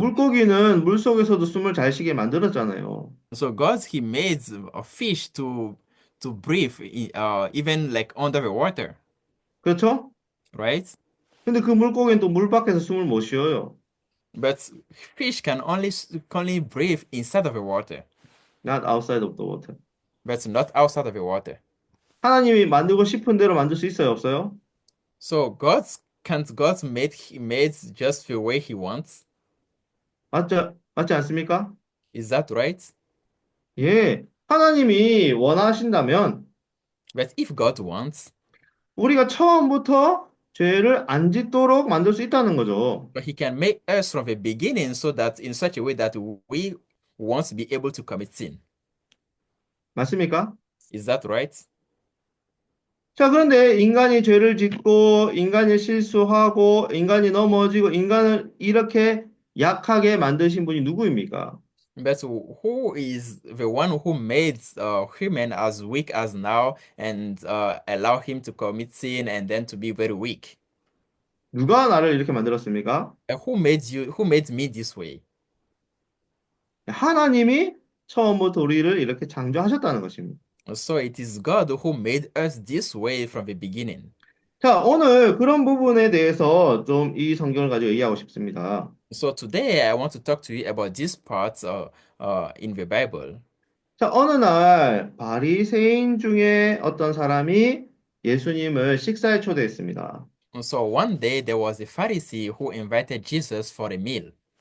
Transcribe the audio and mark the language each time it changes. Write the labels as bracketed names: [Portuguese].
[Korean] 물고기는 물속에서도 숨을 잘 쉬게 만들었잖아요. [English] So he made a fish to breathe even like under the water, [Korean] 그렇죠? [English] right? [Korean] 근데 그 물고기는 또 물 밖에서 숨을 못 쉬어요. [English] But fish can only breathe inside of the water, Not outside of the water. but not outside of the water. [Korean] 하나님이 만들고 싶은 대로 만들 수 있어요, 없어요? [English] So God made just the way he wants? [Korean] 맞지 않습니까? [English] Is that right? [Korean] 예. 하나님이 원하신다면 [English] But if God wants, [Korean] 우리가 처음부터 죄를 안 짓도록 만들 수 있다는 거죠. [English] but he can make us from the beginning so that in such a way that we won't be able to commit sin. [Korean] 맞습니까? [English] Is that right? [Korean] 자, 그런데 인간이 죄를 짓고 인간이 실수하고 인간이 넘어지고 인간을 이렇게 약하게 만드신 분이 누구입니까? [English] But who is the one who made human as weak as now and allow him to commit sin and then to be very weak? [Korean] 누가 나를 이렇게 만들었습니까? [English] Who made you? Who made me this way? [Korean] 하나님이 처음부터 우리를 이렇게 창조하셨다는 것입니다. [English] So it is God who made us this way from the beginning. [Korean] 자, 오늘 그런 부분에 대해서 좀 이 성경을 가지고 이해하고 싶습니다. [English] So today I want to talk to you about this part in the Bible. [Korean] 자, 어느 날 바리새인 중에 어떤 사람이 예수님을 식사에 초대했습니다. [English] So one day there was a Pharisee who invited Jesus for a meal.